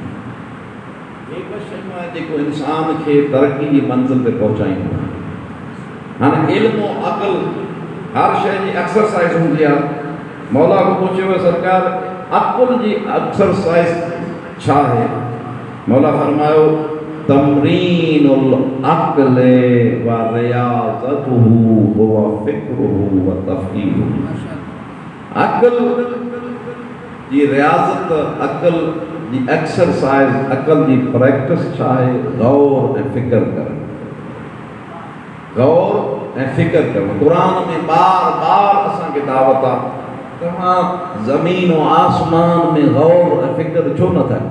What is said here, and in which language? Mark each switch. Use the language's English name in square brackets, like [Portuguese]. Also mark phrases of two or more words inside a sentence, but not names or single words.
[Sindhi] हे ॿ शयूं आहिनि जेको इंसान खे तरक़ी जी मंज़िल ते पहुचाईंदो आहे। हाणे इल्मु अक़ल हर शइ जी एक्सरसाइज़ हूंदी आहे। मौला को पुछियो सरकार अक़ुल जी एक्सरसाइज़ छा आहे? [Arabic] मौला फरमायो تمرين العقل ورياضته وفكره وتفكيره. [Sindhi] अक़ल जी रियाज़त, अक़ल जी एक्सरसाइज़, अक़ल जी प्रैक्टिस छा आहे? गौर ऐं फ़िक्र करणु, गौर ऐं फ़िक्र करणु। क़ुरान में बार बार असांखे दावत आहे, तव्हां ज़मीन व आसमान में गौर ऐं फ़िक्र छो नथा कयो?